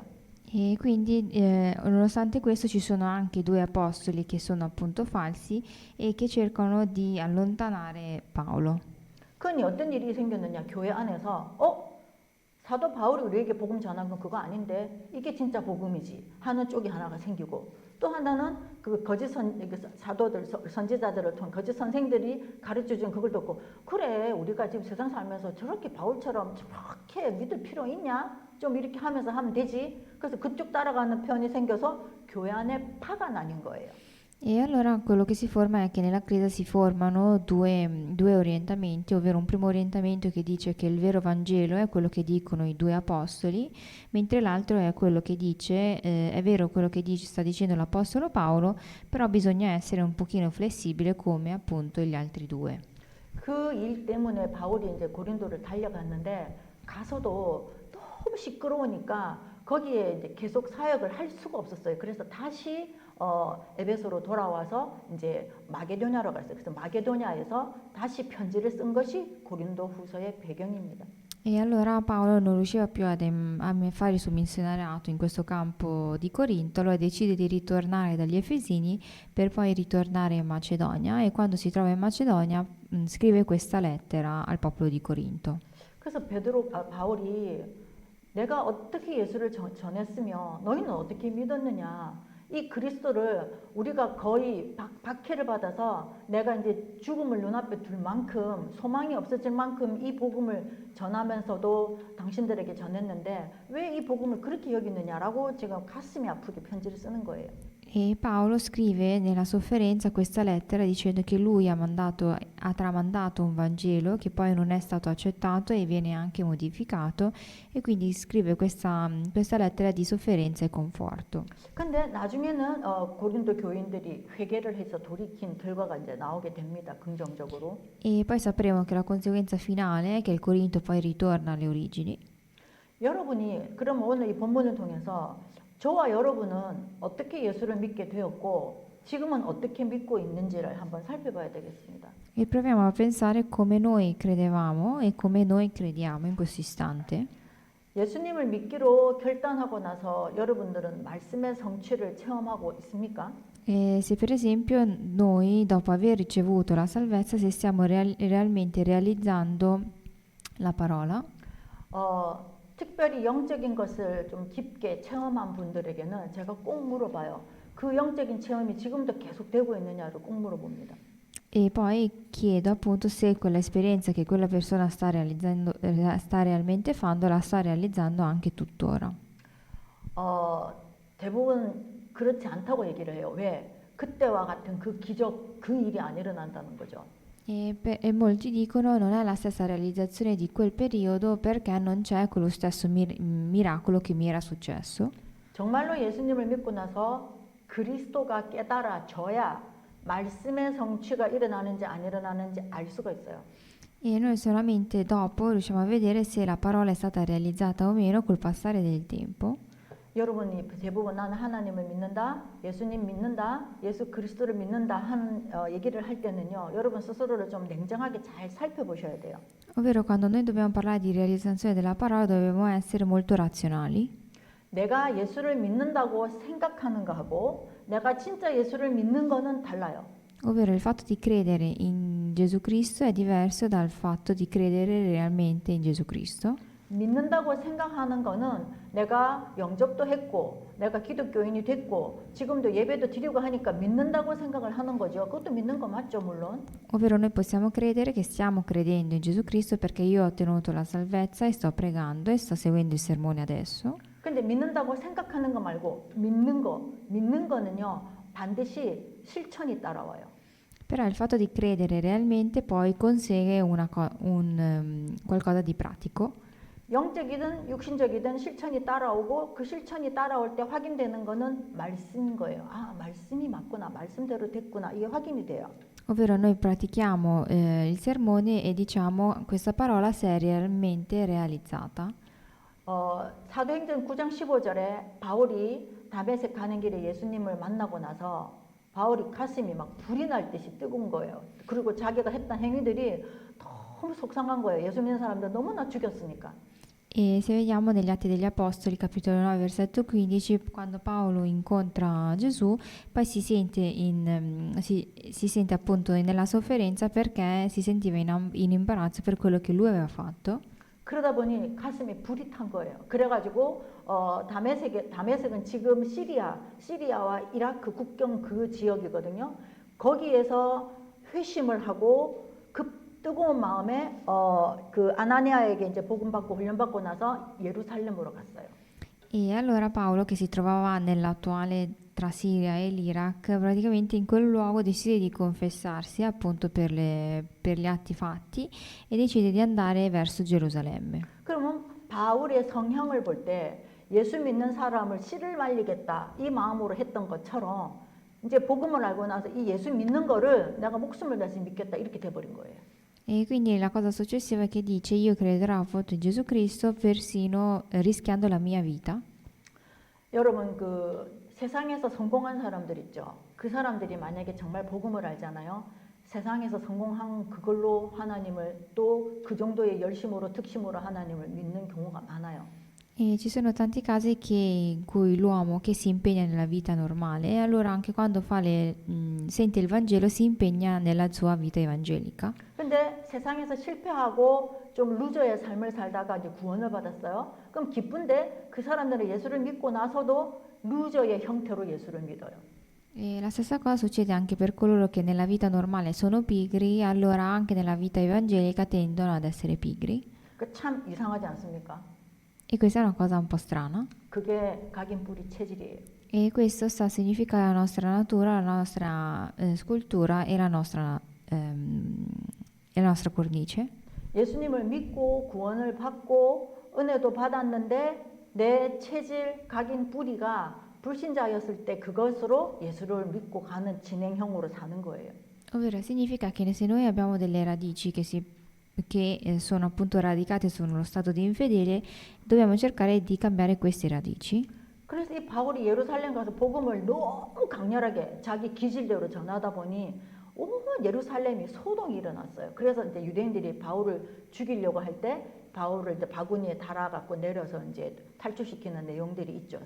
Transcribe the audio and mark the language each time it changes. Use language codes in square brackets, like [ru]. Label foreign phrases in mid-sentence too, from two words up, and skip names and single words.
[it] E quindi, nonostante questo, ci sono anche due apostoli che sono appunto falsi e che cercano di allontanare Paolo. [ko] 그니 어떤 일이 생겼느냐? 교회 안에서 사도 바울이 우리에게 복음 전한 건 그거 아닌데 이게 진짜 복음이지 하는 쪽이 하나가 생기고 또 하나는 그 거짓 사도들 선지자들을 통한 거짓 선생들이 가르쳐준 그걸 듣고 그래 우리가 지금 세상 살면서 저렇게 바울처럼 저렇게 믿을 필요 있냐? 좀 이렇게 하면서 하면 되지. 그래서 그쪽 따라가는 편이 생겨서 교회 안에 파가 나뉜 거예요. [it] E allora quello che si forma è che nella Chiesa si formano due orientamenti, ovvero un primo orientamento che dice che il vero Vangelo è quello che dicono i due apostoli, mentre l'altro è quello che dice, è vero quello che sta dicendo l'apostolo Paolo, però bisogna essere un pochino flessibile come appunto gli altri due. [ko] 그 일 때문에 바울이 이제 고린도를 달려갔는데 가서도 너무 시끄러우니까 거기에 이제 계속 사역을 할 수가 없었어요. 그래서 다시 에베소로 돌아와서 이제 마게도냐로 갔어요. 그래서 마게도냐에서 다시 편지를 쓴 것이 고린도후서의 배경입니다. [it] E allora Paolo non riusciva più a fare il suo missionariato in questo campo di Corinto, allora decide di ritornare dagli Efesini per poi ritornare in Macedonia e quando si trova in Macedonia scrive questa lettera al popolo di Corinto. [ko] 그래서 바울이 내가 어떻게 예수를 전했으며 너희는 어떻게 믿었느냐? 이 그리스도를 우리가 거의 박해를 받아서 내가 이제 죽음을 눈앞에 둘 만큼 소망이 없어질 만큼 이 복음을 전하면서도 당신들에게 전했는데 왜 이 복음을 그렇게 여기느냐라고 지금 가슴이 아프게 편지를 쓰는 거예요. [it] E Paolo scrive nella sofferenza questa lettera dicendo che lui ha tramandato un Vangelo che poi non è stato accettato e viene anche modificato e quindi scrive questa lettera di sofferenza e conforto. [ko] 근데 나중에는 고린도 교인들이 회개를 해서 돌이킨 결과가 이제 나오게 됩니다. 긍정적으로. [it] E poi sapremo che la conseguenza finale è che il Corinto poi ritorna alle origini. [ko] 여러분이 그럼 오늘 이 본문을 통해서 저와 여러분은 어떻게 예수를 믿게 되었고 지금은 어떻게 믿고 있는지를 한번 살펴봐야 되겠습니다. [it] E proviamo a pensare come noi credevamo e come noi crediamo in questo istante. [ko] 예수님을 믿기로 결단하고 나서 여러분들은 말씀의 성취를 체험하고 있습니까? [it] E se per esempio noi, dopo aver ricevuto la salvezza, se stiamo realmente realizzando la parola, [ko] 특별히 영적인 것을 좀 깊게 체험한 분들에게는 제가 꼭 물어봐요. 그 영적인 체험이 지금도 계속되고 있느냐를 꼭 물어봅니다. [it] e poi chiedo appunto se quell'esperienza che quella persona sta realizzando, sta realmente fando, la sta realizzando anche tuttora. [ko] 대부분 그렇지 않다고 얘기를 해요. 왜? 그때와 같은 그 기적, 그 일이 안 일어난다는 거죠. [it] E molti dicono non è la stessa realizzazione di quel periodo perché non c'è quello stesso miracolo che mi era successo. [ko] 정말로 예수님을 믿고 나서 그리스도가 깨달아져야 말씀의 성취가 일어나는지 안 일어나는지 알 수가 있어요. [it] E noi solamente dopo riusciamo a vedere se la parola è stata realizzata o meno col passare del tempo. [ko] 여러분이 대부분 나는 하나님을 믿는다, 예수님 믿는다, 예수 그리스도를 믿는다 하는 얘기를 할 때는요, 여러분 스스로를 좀 냉정하게 잘 살펴보셔야 돼요. [it] Ovvero quando noi dobbiamo parlare di realizzazione della parola dobbiamo essere molto razionali. [ko] 내가 예수를 믿는다고 생각하는 거하고 내가 진짜 예수를 믿는 거는 달라요. [it] Ovvero il fatto di credere in Gesù Cristo è diverso dal fatto di credere realmente in Gesù Cristo. [ko] 믿는다고 생각하는 거는 내가 영접도 했고 내가 기독교인이 됐고 지금도 예배도 드리고 하니까 믿는다고 생각을 하는 거죠. 그것도 믿는 거 맞죠, 물론. [it] Ovvero noi possiamo credere che stiamo credendo in Gesù Cristo perché io ho ottenuto la salvezza e sto pregando e sto seguendo i sermoni adesso. [ko] 근데 믿는다고 생각하는 거 말고 믿는 거는요 반드시 실천이 따라와요. [it] Però il fatto di credere realmente poi consegue qualcosa di pratico. [ko] 영적이든 육신적이든 실천이 따라오고 그 실천이 따라올 때 확인되는 거는 말씀인 거예요. 아, 말씀이 맞구나. 말씀대로 됐구나. 이게 확인이 돼요. [it] Ovvero noi pratichiamo il sermone e diciamo questa parola se è realmente realizzata. [ko] 사도행전 9장 15절에 바울이 다메섹 가는 길에 예수님을 만나고 나서 바울이 가슴이 막 불이 날 듯이 뜨거운 거예요. 그리고 자기가 했던 행위들이 너무 속상한 거예요. 예수 믿는 사람들 너무나 죽였으니까. [it] E se vediamo negli Atti degli Apostoli, capitolo 9, versetto 15, quando Paolo incontra Gesù, poi si sente appunto nella sofferenza perché si sentiva in imbarazzo per quello che lui aveva fatto. [ko] 그러다 보니 가슴에 불이 탄 거예요. 그래가지고 다메섹은 지금 시리아와 이라크 국경 그 지역이거든요. 거기에서 회심을 하고 급 뜨거운 마음에 그 아나니아에게 이제 복음 받고 훈련 받고 나서 예루살렘으로 갔어요. [it] E allora Paolo, che si trovava nell'attuale tra Siria e l'Iraq, praticamente in quel luogo decide di confessarsi appunto per gli atti fatti e decide di andare verso Gerusalemme. [ko] 그러면 바울의 성향을 볼 때 예수 믿는 사람을 씨를 말리겠다 이 마음으로 했던 것처럼 이제 복음을 알고 나서 이 예수 믿는 거를 내가 목숨을 다해서 믿겠다 이렇게 돼버린 거예요. [it] E quindi la cosa successiva è che dice io crederò appunto in Gesù Cristo persino rischiando la mia vita. [ko] 여러분 그 세상에서 성공한 사람들 있죠. 그 사람들이 만약에 정말 복음을 알잖아요. 세상에서 성공한 그걸로 하나님을 또 그 정도의 열심으로 특심으로 하나님을 믿는 경우가 많아요. [it] E ci sono tanti casi in cui l'uomo che si impegna nella vita normale e allora anche quando sente il Vangelo si impegna nella sua vita evangelica. [ko] 근데 세상에서 실패하고 좀 루저의 삶을 살다가 이제 구원을 받았어요. 그럼 기쁜데 그 사람들은 예수를 믿고 나서도 루저의 형태로 예수를 믿어요. [it] E la stessa cosa succede anche per coloro che nella vita normale sono pigri, allora anche nella vita evangelica tendono ad essere pigri. [ko] 그 참 이상하지 않습니까? [it] E questa è una cosa un po' strana. [ko] 그게 각인 뿌리 체질이에요. [it] E questo sta a significare la nostra natura, la nostra scultura e la nostra cornice. [ko] 예수님을 믿고 구원을 받고 은혜도 받았는데 내 체질 각인 뿌리가 불신자였을 때 그것으로 예수를 믿고 가는 진행형으로 사는 거예요. [it] Ovvero significa che se noi abbiamo delle radici che si che sono appunto radicate sullo stato di infedele, dobbiamo cercare di cambiare queste radici. [ko] 그래서 이 바울이 예루살렘 가서 복음을 너무 강렬하게 자기 기질대로 전하다 보니 온 예루살렘이 소동이 일어났어요. 그래서 이제 유대인들이 바울을 죽이려고 할 때 바울을 이제 바구니에 달아갖고 내려서 이제 탈출시키는 내용들이 있죠.